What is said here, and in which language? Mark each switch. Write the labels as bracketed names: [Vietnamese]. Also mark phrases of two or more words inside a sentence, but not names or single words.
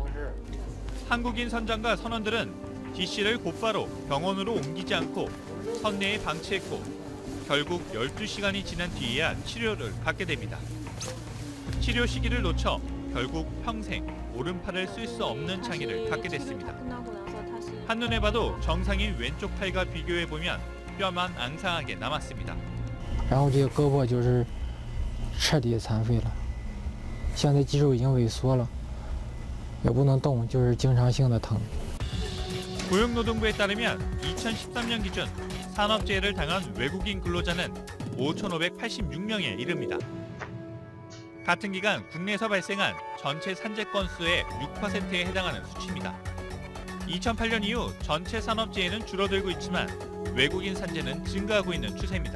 [Korean] 한국인 선장과 선원들은 D 씨를 곧바로 병원으로 옮기지 않고 선내에 방치했고 결국 12시간이 지난 뒤에야 치료를 받게 됩니다. 치료 시기를 놓쳐 결국 평생 오른팔을 쓸 수 없는 장애를 갖게 됐습니다. 한눈에 봐도 정상인 왼쪽 팔과 비교해보면 뼈만 앙상하게 남았습니다. [Chinese] 然后这个胳膊就是彻底残废了，现在肌肉已经萎缩了，也不能动，就是经常性的疼。 [Korean] 고용노동부에 따르면 2013년 기준 산업재해를 당한 외국인 근로자는 5,586명에 이릅니다. 같은 기간 국내에서 발생한 전체 산재 건수의 6%에 해당하는 수치입니다. 2008년 이후 전체 산업재해는 줄어들고 있지만 외국인 산재는 증가하고 있는 추세입니다.